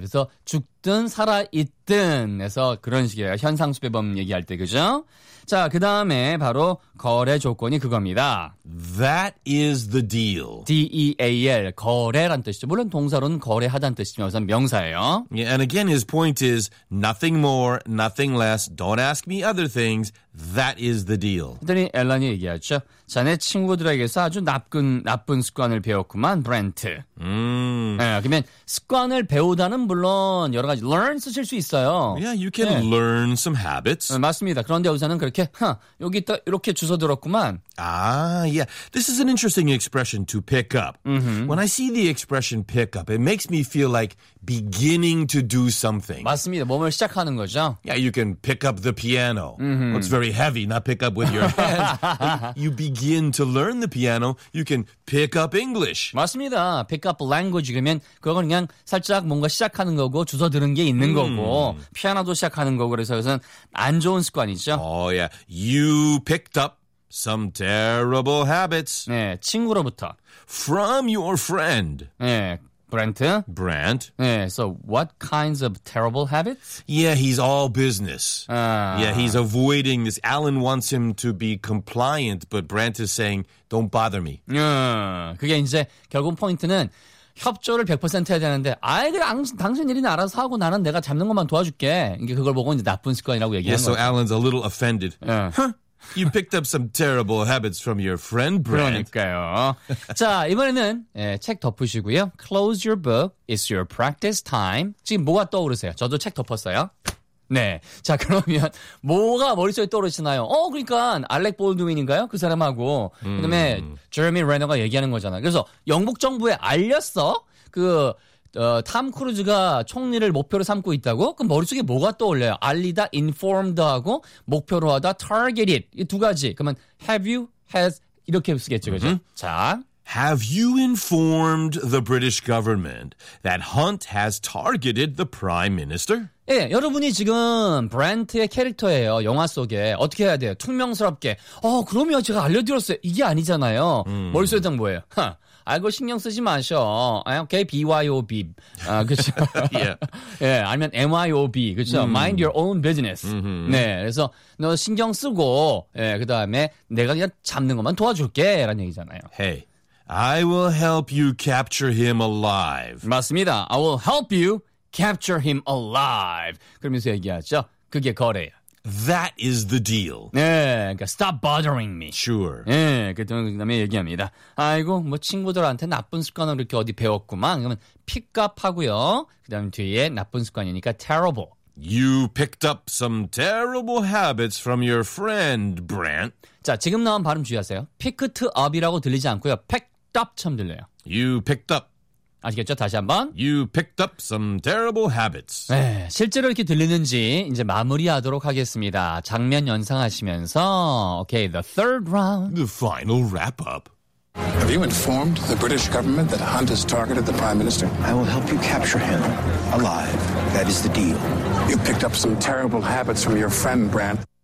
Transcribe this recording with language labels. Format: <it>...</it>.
<ko>그래서 죽든 살아있든 해서 그런 식이에요. 현상수배범 얘기할 때, 그죠? 자, 그 다음에 바로 거래 조건이 그겁니다.</ko> <en>That is the deal.</en> <ko>D-E-A-L, 거래란 뜻이죠. 물론 동사로는 거래하다는 뜻이지만 우선 명사예요.</ko> <en>Yeah, and again, his point is nothing more, nothing less. Don't ask me other things. That is the deal.</en> <ko>그랬더니 엘런이 얘기했죠. 자네 친구들에게서 아주 나쁜 습관을 배웠구만, 브렌트. 네, 그러면 습관을 배우다는 물론 여러 가지 learn 쓰실 수 있어요.</ko> <en>Yeah, you can</en> <ko>네.</ko> <en>learn some habits.</en> <ko>네, 맞습니다. 그런데 여기서는 그렇게 여기 또 이렇게 주워 들었구만.</ko> <en>Yeah. This is an interesting expression to pick up. When I see the expression pick up, it makes me feel like beginning to do something.</en> <ko>맞습니다. 몸을 시작하는 거죠.</ko> <en>Yeah, you can pick up the piano. Well, it's very heavy, not pick up with your hands. you begin to learn the piano, you can pick up English.</en> <ko>맞습니다.</ko> <en>Pick up language</en> <ko>그러면 그건 그냥 살짝 뭔가 시작하는 거고 주워들은 게 있는 거고 피아노도 시작하는 거고 그래서 그것은 안 좋은 습관이죠.</ko> <en>Oh yeah. You picked up some terrible habits.</en> <ko>네, 친구로부터.</ko> <en>From your friend.</en> <ko>네, Brent. Brent. 네,</ko> <en>so what kinds of terrible habits? Yeah, he's all business.</en> <ko>아.</ko> <en>Yeah, he's avoiding this. Alan wants him to be compliant, but Brent is saying, don't bother me.</en> <ko>네, 그게 이제 결국 포인트는 협조를 100% 해야 되는데 아이들 당신 일이나 알아서 하고 나는 내가 잡는 것만 도와줄게. 이게 그걸 보고 이제 나쁜 습관이라고 얘기하는 거죠.</ko> <en>Yeah, so Alan's a little offended.</en> <ko>네.</ko> <en>You picked up some terrible habits from your friend, Brent.</en> <ko>그러니까요. 자, 이번에는 예, 책 덮으시고요.</ko> <en>Close your book. It's your practice time.</en> <ko>지금 뭐가 떠오르세요? 저도 책 덮었어요. 네. 자, 그러면 뭐가 머릿속에 떠오르시나요? 그러니까 알렉 볼드윈인가요? 그 사람하고. 그다음에 제레미 레너가 얘기하는 거잖아요. 그래서 영국 정부에 알렸어? 그... 탐 크루즈가 총리를 목표로 삼고 있다고? 그럼 머릿속에 뭐가 떠올려요? 알리다, informed 하고 목표로 하다, targeted. 이 두 가지. 그러면 have you, has 이렇게 쓰겠죠, 그죠? 자.</ko> <en>Have you informed the British government that Hunt has targeted the prime minister?</en> <ko>예, 네, 여러분이 지금 브랜트의 캐릭터예요. 영화 속에. 어떻게 해야 돼요? 투명스럽게. 그러면 제가 알려드렸어요. 이게 아니잖아요. 머릿속에 딱 뭐예요? 아이고 신경 쓰지 마셔. 아, okay, BYOB. 아, 그쵸? 예. 예, 아니면 MYOB. 그쵸?</ko> <en>Mind your own business.</en> <ko>네, 그래서 너 신경 쓰고, 예, 그 다음에 내가 그냥 잡는 것만 도와줄게. 라는 얘기잖아요.</ko> <en>Hey, I will help you capture him alive.</en> <ko>맞습니다.</ko> <en>I will help you capture him alive.</en> <ko>그러면서 얘기하죠. 그게 거래예요.</ko> <en>That is the deal.</en> <ko>네, 그러니까</ko> <en>stop bothering me. Sure.</en> <ko>네, 그다음에 얘기합니다. 아이고, 뭐 친구들한테 나쁜 습관을 이렇게 어디 배웠구만. 그러면 pick up 하고요. 그다음 뒤에 나쁜 습관이니까 terrible.</ko> <en>You picked up some terrible habits from your friend, Brent.</en> <ko>자, 지금 나온 발음 주의하세요. Picked up이라고 들리지 않고요. Picked up처럼 들려요.</ko> <en>You picked up.</en> <ko>아시겠죠? 다시 한번.</ko> <en>You picked up some terrible habits.</en> <ko>네, 실제로 이렇게 들리는지 이제 마무리하도록 하겠습니다. 장면 연상하시면서,</ko> <en>okay, the third round. The final wrap up. Have you informed the British government that Hunt has targeted the Prime Minister? I will help you capture him alive. That is the deal. You picked up some terrible habits from your friend, Brand.</en>